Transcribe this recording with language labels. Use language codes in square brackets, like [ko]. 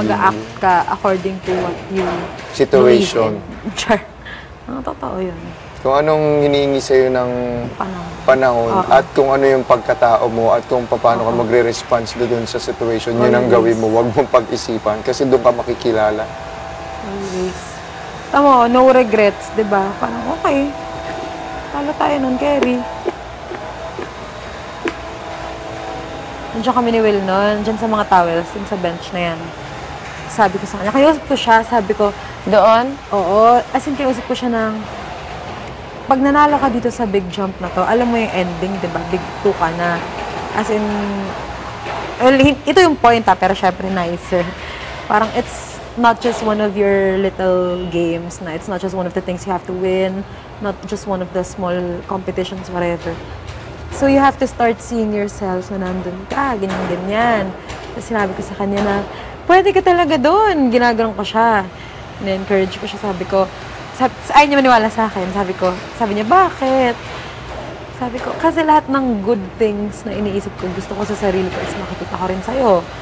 [tl] mag-act ka [en] according to what you Situation. believe in. Char. [tl] Totoo yun. Kung anong hinihingi sa'yo ng panahon Oo. at kung ano yung pagkatao mo at kung paano ka magre-response doon sa situation, yun ang gawin mo. Huwag mong pag-isipan kasi doon ka makikilala. Always. Tama, no regrets, di ba? Parang okay. Talo tayo nun, Kerry. Nandiyan kami ni Will nun, dyan sa mga towels, dyan sa bench na yan. Sabi ko sa kanya, kayusap ko siya, sabi ko, Doon? oo, as in kayusap ko siya ng, pag nanalo ka dito sa big jump na to, alam mo yung ending, di ba? Big 2 ka na. As in, well, ito yung point pero syempre nicer. [en] Parang it's not just one of your little games na, it's not just one of the things you have to win, not just one of the small competitions, whatever. So you have to start seeing yourself [tl] na nandun ka, ganyan-ganyan. Tapos sinabi ko sa kanya na, pwede ka talaga doon. Ginaganon ko siya. Na-encourage ko siya, sabi ko, ayaw niya maniwala sa akin. Sabi niya, bakit? Sabi ko, kasi lahat ng good things na iniisip ko, gusto ko sa sarili ko is makikita ko rin sa'yo.